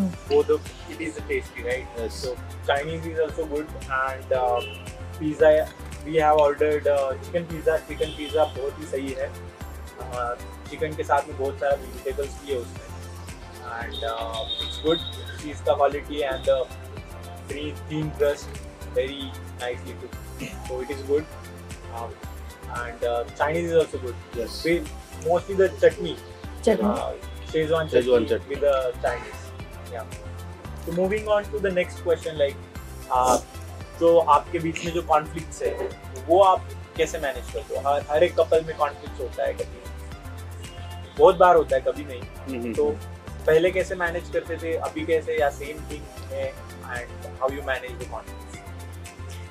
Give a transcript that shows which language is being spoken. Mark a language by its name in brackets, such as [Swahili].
[English] Both of it is tasty, right? Yes. So Chinese is also good and pizza we have ordered chicken pizza [Hindi] बहुत ही सही है। Chicken के साथ में बहुत सारा वेजिटेबल्स भी है उसमें [English] and it's good. [Hindi] चीज़ का quality [English] and thin crust very nicely cooked. So it is good. And Chinese is also good. Yes. Mostly the chutney. Szechuan chutney with the Chinese. Yeah. So moving on to the next question, [Hindi] like जो आपके बीच में जो conflicts है वो आप कैसे manage करते हो? हर एक कपल में कॉन्फ्लिक्ट्स होता है, कभी बहुत बार होता है, कभी नहीं। तो पहले कैसे मैनेज करते थे, अभी कैसे, या सेम थिंग है, [English] And how you manage the conflicts?